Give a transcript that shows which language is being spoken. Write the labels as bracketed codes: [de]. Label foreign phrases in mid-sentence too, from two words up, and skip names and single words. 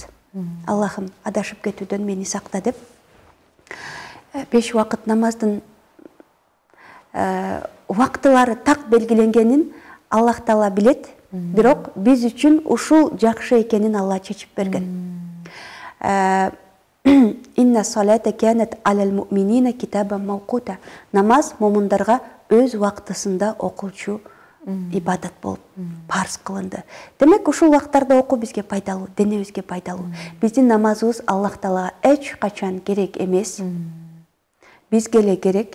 [ky] Аллахым, адашып кетүүдөн мени сакта деп 5 убакыт намаздын убактылары так белгиленгенин Аллах таала билет, бирок биз үчүн ушул жакшы экенин Алла чечип берген. [ar] إن الصلاة كانت على المؤمنين كتابا موقوتا. [ky] Намаз момундарга өз убактысында окулчу ибадат болуп парз кылынды. Демек ушул убактарда окуу бизге пайдалуу, денебизге пайдалуу. Биздин намазыбыз Аллах таалага эч качан керек эмес. Бизге эле керек.